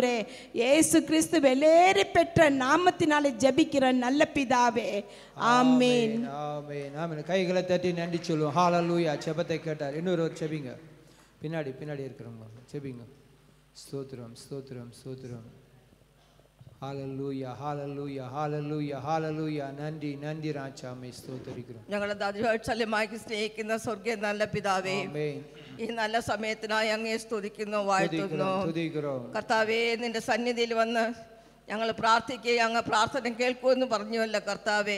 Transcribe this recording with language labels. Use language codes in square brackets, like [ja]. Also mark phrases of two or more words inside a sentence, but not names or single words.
[ta] இயேசு கிறிஸ்து வெளியேறி பெற்ற நாமத்தினாலே ஜபிக்கிற நல்ல பிதாவே ஆமென். ஆமென் ஆமென். கைகளை தட்டி நன்றி சொல்லுவோம். ஹalleluya. ஜெபத்தை கேட்டார். இன்னொரு ஜெபிங்க. பின்னாடி இருக்கிறவங்க ஜெபிங்க. ஸ்தோத்திரம் ஸ்தோத்திரம் ஸ்தோத்திரம். ஹalleluya hallelujah hallelujah hallelujah. [ml] നന്ദി നന്ദി രാജാമേ സ്തോത്രിക്കുന്നു. ഞങ്ങളെ ദൈവവത്സല്യമായി സ്നേഹിക്കുന്ന സ്വർഗ്ഗീയ നല്ല പിതാവേ, ഈ നല്ല സമയത്തിനായി അങ്ങയെ സ്തുതിക്കുന്നു, വാഴ്ത്തുന്നു. കർത്താവേ നിന്റെ സന്നിധിയിൽ വന്ന് ഞങ്ങൾ പ്രാർത്ഥിക്കുകയും അങ്ങ് പ്രാർത്ഥന കേൾക്കുമെന്ന് പറഞ്ഞുവല്ലോ കർത്താവേ.